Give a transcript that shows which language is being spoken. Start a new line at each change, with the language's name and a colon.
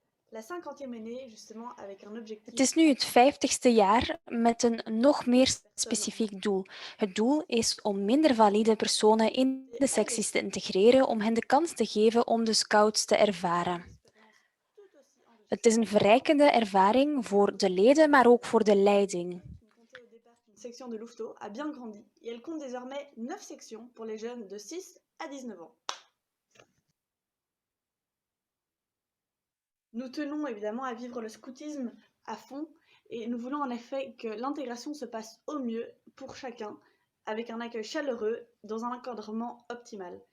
French: La 50e année, justement, avec un
Dutch: Het
French: objectif
Dutch: is nu het 50ste jaar met een nog meer specifiek doel. Het doel is om minder valide personen in de secties te integreren, om hen de kans te geven om de scouts te ervaren.
French: tout aussi enrichissante.
Dutch: Het is een verrijkende ervaring voor de leden, maar ook voor de leiding.
French: Qui ne comptait au départ qu'une section de Louveteaux a bien grandi et elle compte désormais 9 sections pour les jeunes de 6 à 19 ans. Nous tenons évidemment à vivre le scoutisme à fond et nous voulons en effet que l'intégration se passe au mieux pour chacun, avec un accueil chaleureux dans un encadrement optimal.